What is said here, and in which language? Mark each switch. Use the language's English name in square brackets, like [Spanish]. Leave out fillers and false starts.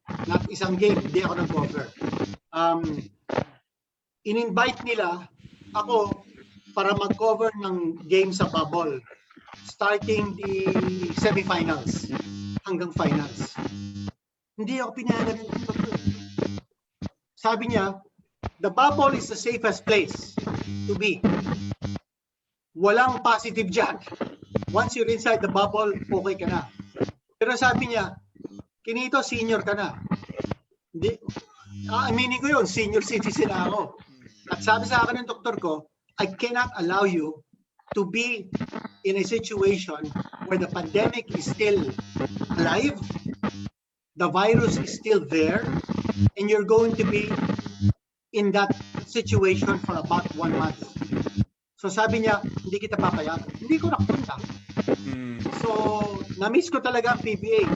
[Filipino] Not isang game, hindi ako nag-cover. In-invite nila ako para mag-cover ng game sa bubble starting the semifinals hanggang finals. Hindi ako pinayagan ng dito. Sabi niya, [English] the bubble is the safest place to be. [Filipino] Walang positive dyan. [English] Once you're inside the bubble, [Filipino] okay ka na. Pero sabi niya, Quinito, senior ka na. Hindi. Aminin ko yun, senior citizen na ako. At sabi sa akin ng doktor ko, [English] I cannot allow you to be in a situation where the pandemic is still alive, the virus is still there, and you're going to be in that situation for about 1 month. [Filipino] So sabi niya, hindi kita papayagan. Hindi ko nakapunta. So, na-miss ko talaga ang PBA.